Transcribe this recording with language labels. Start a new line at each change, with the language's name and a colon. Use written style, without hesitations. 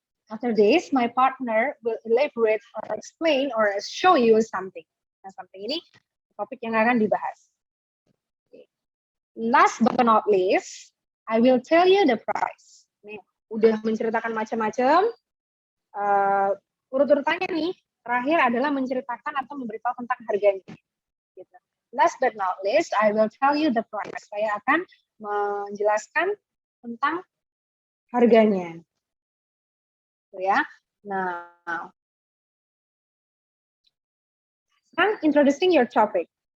English: After this, my partner will elaborate or explain or show you something.
Indonesian: Nah, something ini topik yang akan dibahas.
English: Okay. Last but not least, I will tell you the price.
Indonesian: Nih, udah menceritakan macam-macam. Urut-urutannya nih, terakhir adalah menceritakan atau memberitahu tentang harganya. Gitu.
English: Last but not least, I will tell you the price.
Indonesian: Saya akan menjelaskan tentang harganya. Ya. Nah, sekarang introducing your topic.